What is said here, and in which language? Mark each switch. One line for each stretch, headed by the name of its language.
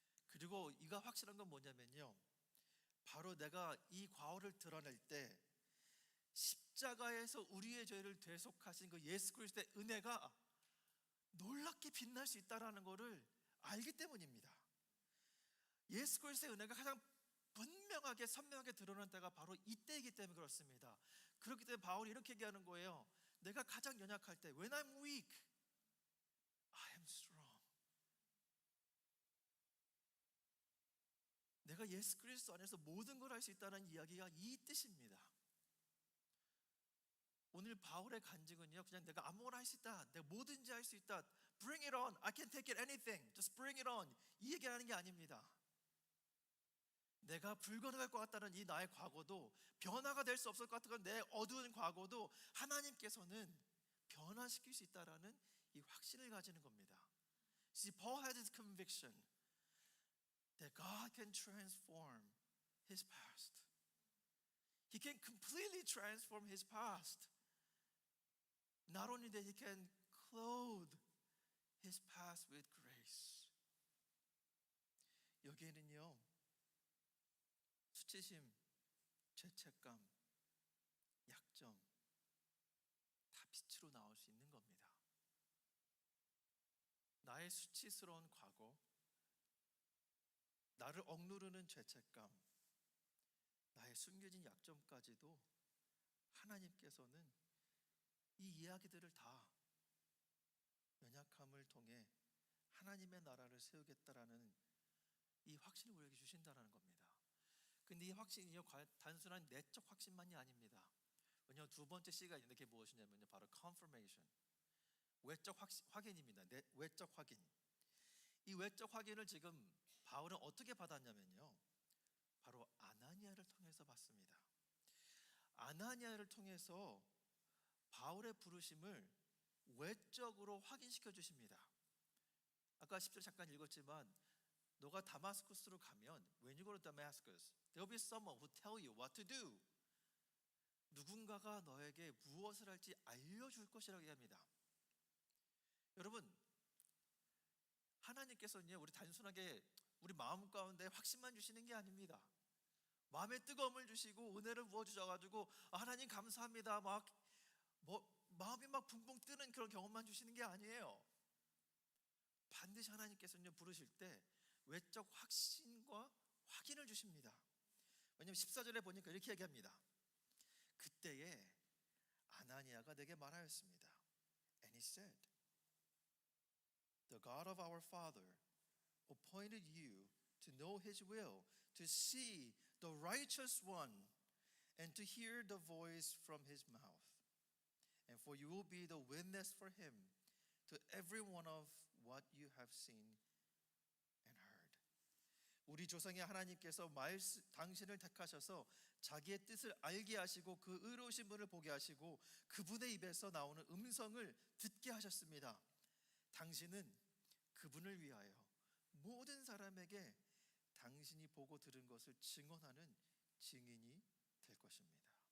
Korean: 그리고 이가 확실한 건 뭐냐면요, 바로 내가 이 과오를 드러낼 때 십자가에서 우리의 죄를 대속하신 그 예수 그리스도의 은혜가 놀랍게 빛날 수 있다는 것을 알기 때문입니다. 예수 그리스도의 은혜가 가장 분명하게 선명하게 드러난 때가 바로 이때이기 때문에 그렇습니다. 그렇기 때문에 바울이 이렇게 얘기하는 거예요. 내가 가장 연약할 때
English: When I'm weak, I am strong.
Korean: 내가 예수 그리스도 안에서 모든 걸 할 수 있다는 이야기가 이 뜻입니다. 오늘 바울의 간증은요, 그냥 내가 아무거나 할 수 있다, 내가 뭐든지 할 수 있다,
English: Bring it on, I can take it anything, just bring it on,
Korean: 이 얘기하는 게 아닙니다. 내가 불가능할 것 같다는 이 나의 과거도, 변화가 될 수 없을 것 같은 내 어두운 과거도 하나님께서는 변화시킬 수 있다라는 이 확신을 가지는 겁니다.
English: See, Paul had this conviction that God can transform his past. He can completely transform his past. Not only that, he can clothe his past with grace.
Korean: 여기에는요, 수치심, 죄책감, 약점 다 빛으로 나올 수 있는 겁니다. 나의 수치스러운 과거, 나를 억누르는 죄책감, 나의 숨겨진 약점까지도 하나님께서는 이 이야기들을 다 연약함을 통해 하나님의 나라를 세우겠다라는 이 확신을 우리에게 주신다는 겁니다. 근데 이 확신이요, 단순한 내적 확신만이 아닙니다. 왜냐하면 두 번째 C가 있는데 그게 무엇이냐면요, 바로 confirmation, 외적 확인입니다. 외적 확인. 이 외적 확인을 지금 바울은 어떻게 받았냐면요, 바로 아나니아를 통해서 받습니다. 아나니아를 통해서 바울의 부르심을 외적으로 확인시켜 주십니다. 아까 10절 잠깐 읽었지만, 너가 다마스쿠스로 가면
English: When you go to Damascus, there will be someone who tell you what to do.
Korean: 누군가가 너에게 무엇을 할지 알려줄 것이라고 얘기합니다. 여러분, 하나님께서는요, 우리 단순하게 우리 마음 가운데 확신만 주시는 게 아닙니다. 마음에 뜨거움을 주시고 은혜를 부어주셔가지고 하나님 감사합니다 마음이 막 붕붕 뜨는 그런 경험만 주시는 게 아니에요. 반드시 하나님께서는요, 부르실 때 외적 확신과 확인을 주십니다. 왜냐하면 14절에 보니까 이렇게 얘기합니다. 그때에 아나니아가 내게 말하였습니다.
English: And he said, The God of our father appointed you to know his will, to see the righteous one, and to hear the voice from his mouth. And for you will be the witness for him to every one of what you have seen and heard.
Korean: 우리 조상의 하나님께서 당신을 택하셔서 자기의 뜻을 알게 하시고 그 의로우신 분을 보게 하시고 그분의 입에서 나오는 음성을 듣게 하셨습니다. 당신은 그분을 위하여 모든 사람에게 당신이 보고 들은 것을 증언하는 증인이 될 것입니다.